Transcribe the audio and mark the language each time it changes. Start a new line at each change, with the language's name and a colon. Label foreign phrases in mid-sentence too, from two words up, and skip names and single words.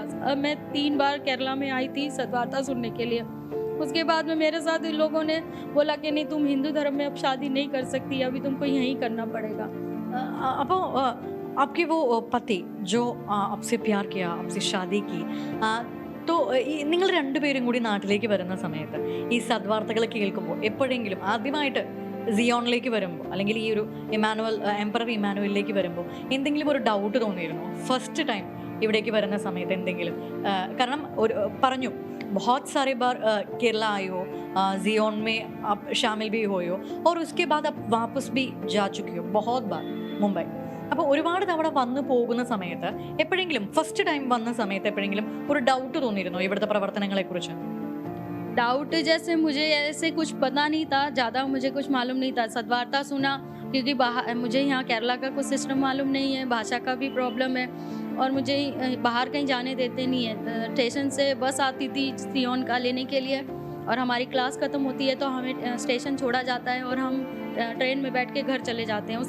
Hindi: अब मैं 3 बार केरला में आई थी सद्वार्ता सुनने के लिए। उसके बाद में मेरे साथ इन लोगों ने बोला कि नहीं, तुम हिंदू धर्म में अब शादी नहीं कर सकती, अभी तुमको यहीं करना पड़ेगा।
Malayalam: അപ്പോൾ
Hindi: आपके वो पति जो आपसे प्यार किया, आपसे शादी की, तो
Malayalam: നിങ്ങൾ രണ്ടുപേരും കൂടി നാട്ടിലേക്ക് വരുന്ന സമയത്ത് ഈ സദ്വാർത്തകൾ കേൾക്കുമ്പോൾ എപ്പോഴെങ്കിലും ആദ്യമായിട്ട് സിയോണിലേക്ക് വരുമ്പോൾ അല്ലെങ്കിൽ ഈ ഒരു എംപറർ ഇമാനുവലിലേക്ക് വരുമ്പോൾ എന്തെങ്കിലും ഒരു ഡൗട്ട് തോന്നിയിരുന്നു
English: first time
Malayalam: ഇവിടേക്ക് വരുന്ന സമയത്ത് എന്തെങ്കിലും? കാരണം ഒരു പറഞ്ഞു
Hindi: बहुत सारे बार केरला आए हो, जियोन में आप शामिल भी हुए हो और उसके बाद आप वापस भी जा चुकी हो बहुत बार मुंबई.
Malayalam: അപ്പോൾ ഒരുപാട് തവണ വന്നു പോകുന്ന സമയത്ത് എപ്പോഴെങ്കിലും
English: first time
Malayalam: വന്ന സമയത്ത് എപ്പോഴെങ്കിലും ഒരു ഡൗട്ട് തോന്നിയിരുന്നോ ഇവിടുത്തെ പ്രവർത്തനങ്ങളെ കുറിച്ച്?
Hindi: डाउट जैसे मुझे ऐसे कुछ पता नहीं था, ज़्यादा मुझे कुछ मालूम नहीं था। सद्वार्ता सुना क्योंकि मुझे यहाँ केरला का कुछ सिस्टम मालूम नहीं है, भाषा का भी प्रॉब्लम है और मुझे बाहर कहीं जाने देते नहीं है। स्टेशन से बस आती थी सियोन का लेने के लिए और हमारी क्लास ख़त्म होती है तो हमें स्टेशन छोड़ा जाता है और हम ट्रेन में बैठ के घर चले जाते हैं।